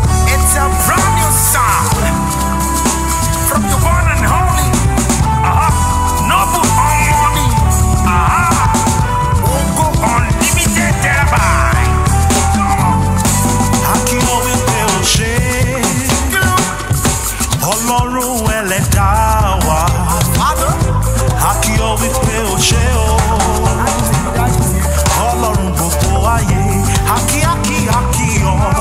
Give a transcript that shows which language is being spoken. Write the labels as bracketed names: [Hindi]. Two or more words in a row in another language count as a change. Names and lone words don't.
[English] It's a brand new sound from the one and only, uh-huh, Noble Harmony, uh-huh, Ogo Unlimited thereby. [Yoruba] A kí ọ wípé o ṣé. Ọlọ́run ẹlẹ́dá wa. A kí ọ wípé o ṣé o. Ọlọ́run gbogbo ayé. A kí, a kí, a kí ọ.